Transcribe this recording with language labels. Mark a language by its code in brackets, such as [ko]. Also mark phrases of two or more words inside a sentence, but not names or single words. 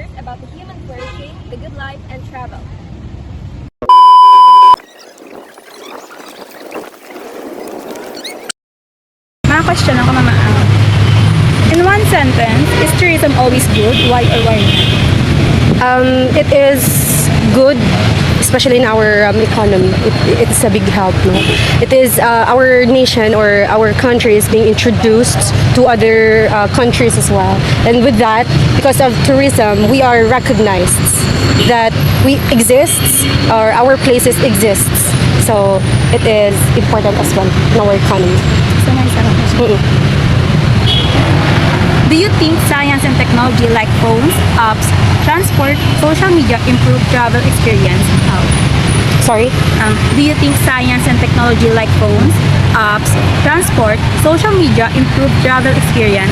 [en] about the human flourishing, the good life, and travel. [tl] Mga question ako naman. [en] In one sentence, is tourism always good? Why or why not? It is good, especially in our economy. It's a big help. No? It is our nation or our country is being introduced to other countries as well. And with that, because of tourism, we are recognized that we exist or our places exists. So it is important as well in our economy. So, [tl] may isa lang question. [en] Do you think science and technology like phones, apps, transport, social media improve travel experience? How? Sorry? Do you think science and technology like phones, apps, transport, social media improve travel experience?